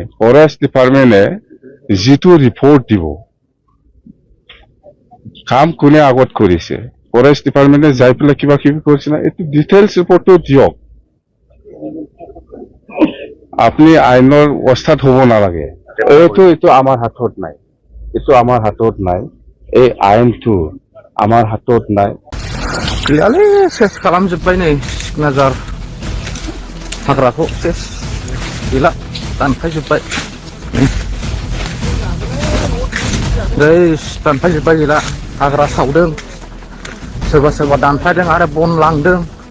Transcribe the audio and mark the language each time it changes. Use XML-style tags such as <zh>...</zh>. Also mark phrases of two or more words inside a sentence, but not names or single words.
<en>forest department</en> <as>যেটো ৰিপৰ্ট দিব কাম কোনে আগত কৰিছে,</as> <en>forest department</en> <as>যাই পেলাই কিবা কিবি কৰিছে না, এইটো</as> <en>details report</en> <as>দিয়ক। আপুনি আইনৰ অৱস্থাত হ'ব নালাগে। এইটো আমাৰ হাতত নাই, এইটো আমাৰ হাতত নাই। এই আইনটো আমাৰ হাতত নাই।</as> <brx>गैयालै सेस खालामजोब्बाय नै सिकनाझार हाग्राखौ सेस गैला, दानफायजोब्बाय। दानफायजोब्बाय, गैला। हाग्रा सावदों, सोरबा सोरबा दानफायदों आरो बन लांदों।</brx>